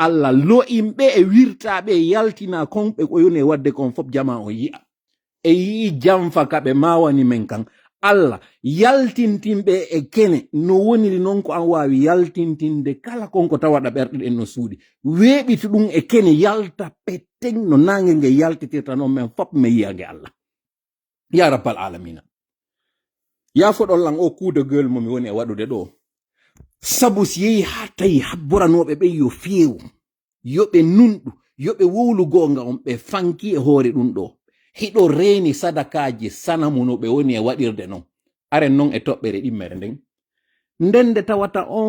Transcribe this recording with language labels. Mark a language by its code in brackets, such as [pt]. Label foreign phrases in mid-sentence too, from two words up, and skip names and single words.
[ff] Allah lo'imɓe e wirtaɓe yaltina konɓe ko yoni e wadde kon fof jama o yi'a e yii jamfa kaɓe mawani men kan Allah yaltintinɓe e kene no woniri noon ko an wawi yaltintinde kala konko tawaɗa ɓerɗe ɗen no suuɗi weeɓiti ɗum e kene yalta petten no nange nge yaltitirta noon men fof mi yiyange Allah [ar] ya rabbal alamina [ff] ya foɗollan o kuudegol mo mi woni e waɗude ɗo sabu si yehi ha tawi habboranoɓe ɓen yo feewu yoɓe nunɗu yoɓe wowlu gonga on ɓe fanki e hoore ɗum ɗo hiɗo reeni sadakaji sanamu no ɓe woni e waɗirde noon aren noon e toɓɓere ɗimmere nden ndende tawata on